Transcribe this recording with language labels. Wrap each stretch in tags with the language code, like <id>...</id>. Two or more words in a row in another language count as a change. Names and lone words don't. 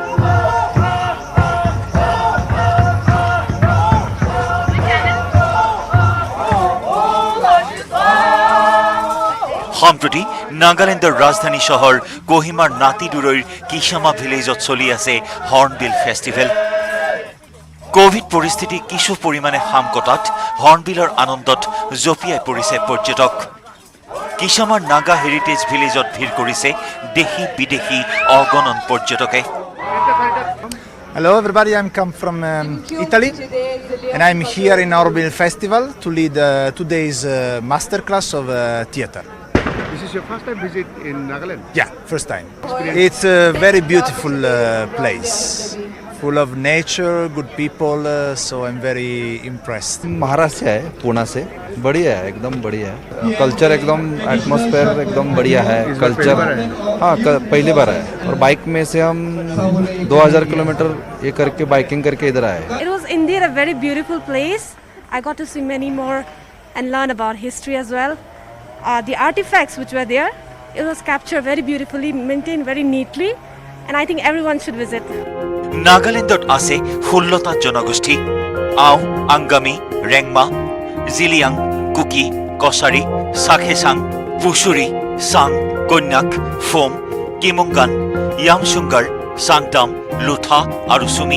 <as>সম্প্ৰতি নাগালেণ্ডৰ ৰাজধানী চহৰ কোহিমাৰ নাতিদূৰৈৰ কিছামা ভিলেজত চলি আছে হৰ্ণবিল ফেষ্টিভেল। কোভিড পৰিস্থিতি কিছু পৰিমাণে হাম কটাত হৰ্ণবিলৰ আনন্দত জঁপিয়াই পৰিছে পৰ্যটক। কিছামাৰ নাগা হেৰিটেজ ভিলেজত ভিৰ কৰিছে দেশী বিদেশী অগণন পৰ্যটকে।</as> <en>Hello everybody, I'm come from Italy and I'm here in Hornbill Festival to lead today's masterclass of theater. This is your first time visit in Nagaland? Yeah, first time. It's a very beautiful place, full of nature, good people, so I'm very impressed.</en> <hi>महाराष्ट्र है, पुणे से। बढ़िया है, एकदम बढ़िया है। कल्चर एकदम एटमॉस्फेयर एकदम बढ़िया है। कल्चर हाँ पहली बार है और बाइक में से हम 2000 किलोमीटर ये करके बाइकिंग करके इधर आए।</hi> <en>It was indeed a very beautiful place. I got to see many more and learn about history as well. The artifacts which were there, it was captured very beautifully, maintained very neatly, and I think everyone should visit.</en> <as>নাগালেণ্ডত আছে 16টা জনগোষ্ঠী: আও, আংগামী, ৰেংমা, জিলিয়াং, কুকি, কছাৰী, চাখেচাং, পুচুৰী, চাং, কন্যাক, ফোম, কিমুংগান, য়ামচুংগাৰ, চাংটাম, লুথা আৰু চুমি।</as>